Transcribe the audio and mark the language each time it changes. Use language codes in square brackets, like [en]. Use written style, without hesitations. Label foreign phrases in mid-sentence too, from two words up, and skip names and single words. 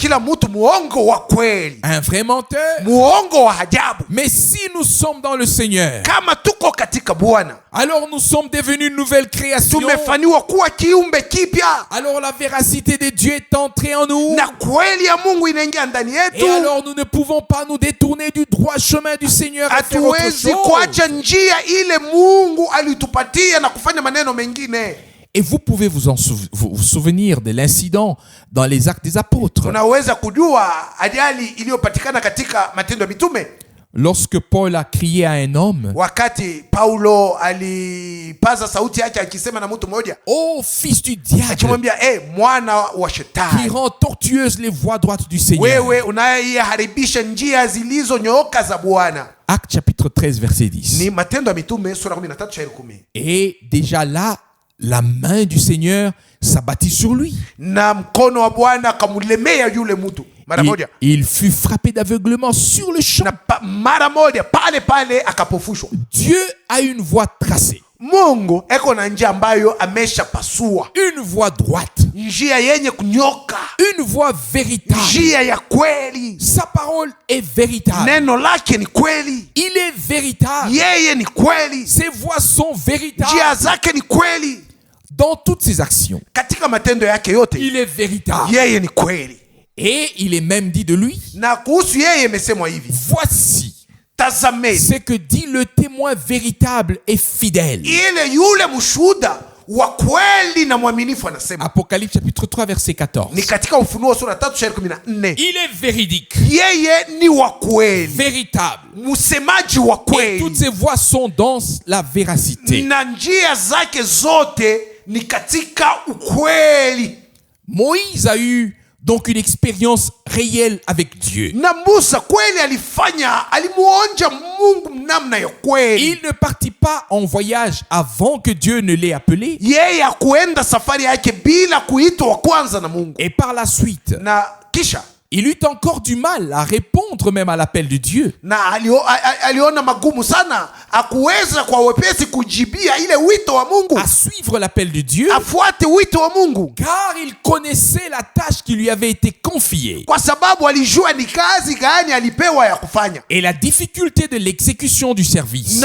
[sw] kila mtu muongo wa kweli, [fr] Un vrai menteur. [sw] muongo wa ajabu. [fr] Mais si nous sommes dans le Seigneur, [sw] Kama tuko katika Bwana, [fr] alors nous sommes devenus une nouvelle création. [sw] tumefanywa kuwa kiumbe kipya, [fr] Alors la véracité de Dieu est entrée en nous. [sw] na kweli ya Mungu inaingia ndani [fr] Et [sw] yetu. [fr] alors nous ne pouvons pas nous détourner du droit chemin du Seigneur et faire autre [sw] Hatuwezi [fr] chose. [sw] kuacha njia ile Mungu alitupatia na kufanya maneno mengine. [fr] Et vous pouvez vous souvenir de l'incident dans les Actes des Apôtres. [sw] Tunaweza kujua ajali iliyopatikana katika Matendo ya Mitume. [fr] lorsque Paul a crié à un homme, [sw] wakati Paulo alipaza sauti yake akisema na mtu mmoja, [fr] ô fils du diable, [sw] akimwambia mwana wa [fr] qui [sw] shetani, [fr] rend tortueuses les voies droites du Seigneur. [sw] wewe unayeharibisha njia zilizonyooka za Bwana. [fr] Acte chapitre 13 verset 10. [sw] Ni Matendo ya Mitume sura 13 shairi 10. [fr] Et déjà là, la main du Seigneur s'abattit sur lui. [sw] Na mkono wa Bwana akamulemea yule mtu mara moja. [fr] Il fut frappé d'aveuglement sur le champ. [sw] Na mara moja pale akapofushwa. [fr] Dieu a une voie tracée. [sw] Mungu eko na njia ambayo ameshapasua. [fr] Une voie droite. [sw] Njia yenye kunyoka. [fr] Une voie véritable. [sw] Njia ya kweli. [fr] Sa parole est véritable. [sw] Neno lake ni kweli. [fr] Il est véritable. [sw] Yeye ni kweli. [fr] Ses voies sont véritables. [sw] Njia zake ni kweli. [fr] Dans toutes ses actions, [sw] katika matendo yake yote, [fr] il est véritable. [sw] Yeye ni kweli. [fr] Et il est même dit de lui, [sw] na kuhusu yeye imesemwa hivi, [fr] voici [sw] tazameni [fr] ce que dit le témoin véritable et fidèle. [sw] Ile yule mshuhuda wa kweli na mwaminifu anasema. [fr] Apocalypse chapitre 3 verset 14. [sw] Ni katika Ufunuo sura 3 shairi 14. [fr] Il est véridique. [sw] Yeye ni wa kweli. [fr] Véritable. [sw] Msemaji wa kweli. [fr] Et toutes ses voies sont dans la véracité. [sw] Na njia zake zote ni katika ukweli. [fr] Moïse a eu donc une expérience réelle avec Dieu. [sw] Na Musa kweli alimuonja Mungu namna ya kweli. [fr] Il ne partit pas en voyage avant que Dieu ne l'ait appelé. [sw] Yeye hakuenda safari yake bila kuitwa kwanza na Mungu. [fr] Et par la suite, [sw] na kisha [fr] il eut encore du mal à répondre même à l'appel de Dieu. [sw] Na aliona magumu sana akuweza kwa wepesi kujibia ile wito wa Mungu. [fr] À suivre l'appel de Dieu. [sw] Afuate wito wa Mungu. [fr] Car il connaissait la tâche qui lui avait été confiée. [sw] Kwa sababu alijua ni kazi gani alipewa ya kufanya. [fr] Et la difficulté de l'exécution du service.